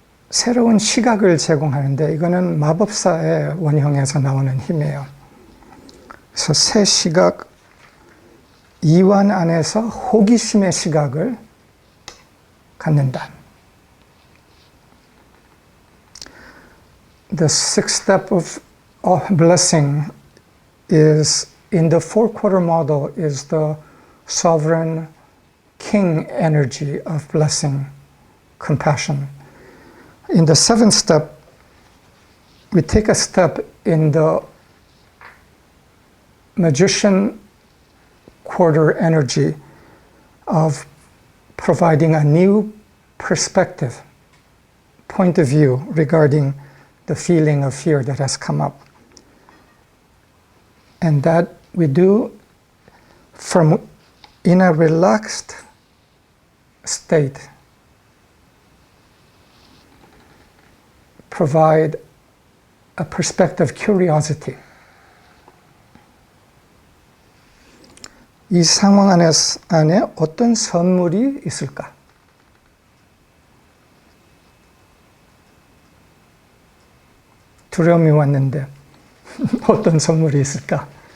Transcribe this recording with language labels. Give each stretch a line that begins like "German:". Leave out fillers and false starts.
Korean: 새로운 시각을 제공하는데 이거는 마법사의 원형에서 나오는 힘이에요. 그래서 새 시각, 이완 안에서 호기심의 시각을 갖는다.
English: The sixth step of blessing is, in the four-quarter model, is the sovereign king energy of blessing, compassion. In the seventh step, we take a step in the magician quarter energy of providing a new perspective, point of view regarding the feeling of fear that has come up. And that we do from in a relaxed state, provide a perspective of curiosity.
Korean: 이 상황 안에 어떤 선물이 있을까? 두려움이 왔는데 어떤 선물이 있을까?